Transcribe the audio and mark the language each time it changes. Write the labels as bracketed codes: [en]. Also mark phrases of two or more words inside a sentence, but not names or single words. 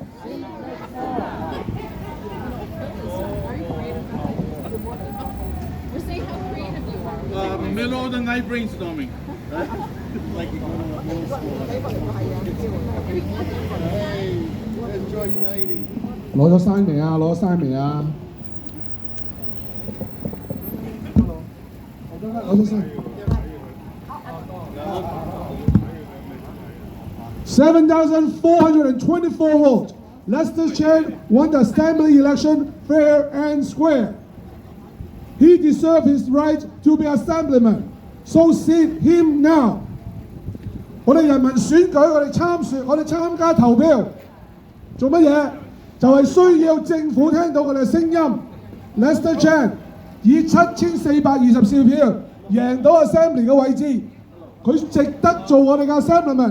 [en] We're saying how creative you are. Middle of the night brainstorming. Enjoy 90. [yue] 攞咗衫未啊？攞咗衫未啊？攞咗衫。7,424 votes. [en] Lester Chen won the assembly election fair and square. He deserves his right to be assemblyman. So seat him now. [yue] 我哋人民選舉，我哋參加投票，做乜嘢？就係需要政府聽到我哋嘅聲音。Lester Chen 以7424票贏到 Assembly 嘅位置，佢值得做我哋嘅 Assemblyman。